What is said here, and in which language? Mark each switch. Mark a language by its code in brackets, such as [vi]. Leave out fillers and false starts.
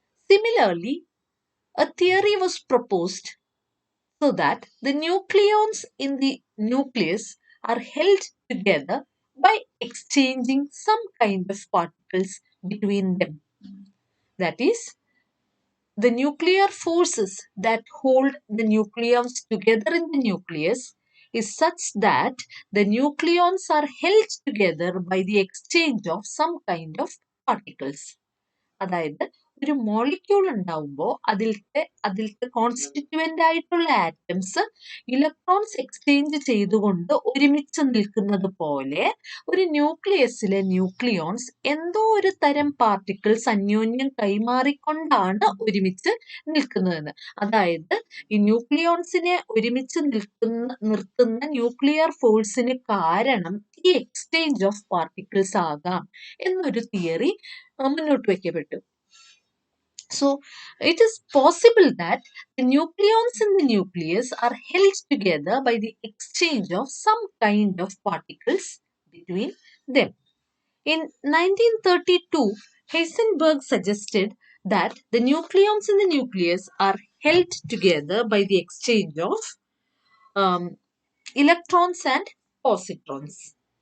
[en] Similarly, a theory was proposed so that the nucleons in the nucleus are held together by exchanging some kind of particles between them. That is, the nuclear forces that hold the nucleons together in the nucleus is such that the nucleons are held together by the exchange of some kind of particles. [ml] അതായത് ഒരു molecule ഉണ്ടാവുമ്പോൾ അതിലത്തെ constituent ആയിട്ടുള്ള atoms electrons exchange ചെയ്തുകൊണ്ട് ഒരുമിച്ച് നിൽക്കുന്നത് പോലെ ഒരു ന്യൂക്ലിയസിലെ ന്യൂക്ലിയോൺസ് എന്തോ ഒരു തരം പാർട്ടിക്കിൾസ് അന്യോന്യം കൈമാറിക്കൊണ്ടാണ് ഒരുമിച്ച് നിൽക്കുന്നതെന്ന്. അതായത് ഈ ന്യൂക്ലിയോൺസിനെ ഒരുമിച്ച് നിർത്തുന്ന ന്യൂക്ലിയർ ഫോഴ്സിന് കാരണം ഈ എക്സ്ചേഞ്ച് ഓഫ് പാർട്ടിക്കിൾസ് ആകാം എന്നൊരു തിയറി മുന്നോട്ട് വയ്ക്കപ്പെട്ടു. [en] So, it is possible that the nucleons in the nucleus are held together by the exchange of some kind of particles between them. In 1932, Heisenberg suggested that the nucleons in the nucleus are held together by the exchange of electrons and positrons.